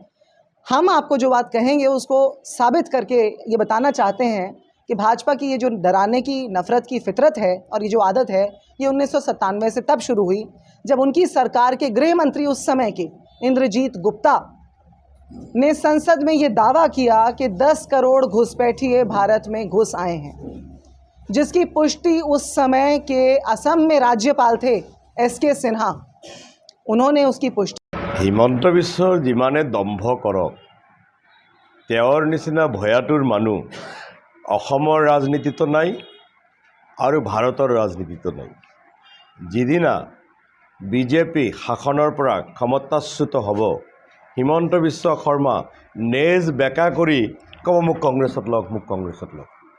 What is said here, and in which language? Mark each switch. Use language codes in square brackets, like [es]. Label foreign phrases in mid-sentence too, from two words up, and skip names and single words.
[hi] हम आपको जो बात कहेंगे उसको साबित करके ये बताना चाहते हैं कि भाजपा की ये जो डराने की, नफ़रत की फितरत है और ये जो आदत है, ये 1997 से तब शुरू हुई जब उनकी सरकार के गृह मंत्री उस समय के इंद्रजीत गुप्ता ने संसद में ये दावा किया कि 10 करोड़ घुसपैठिए भारत में घुस आए हैं, जिसकी पुष्टि उस समय के असम में राज्यपाल थे एस.के. सिन्हा, उन्होंने उसकी पुष्टि। [as] হিমন্ত বিশ্বৰ যিমানে দম্ভ কৰক, তেওঁৰ নিচিনা ভয়াতুৰ মানুহ অসমৰ ৰাজনীতিতো নাই আৰু ভাৰতৰ ৰাজনীতিতো নাই। যিদিনা বিজেপি শাসনৰ পৰা ক্ষমতাচ্যুত হ'ব, হিমন্ত বিশ্ব শৰ্মা নেজ বেকা কৰি ক'ব মোক কংগ্ৰেছত লওক, মোক কংগ্ৰেছত লওক।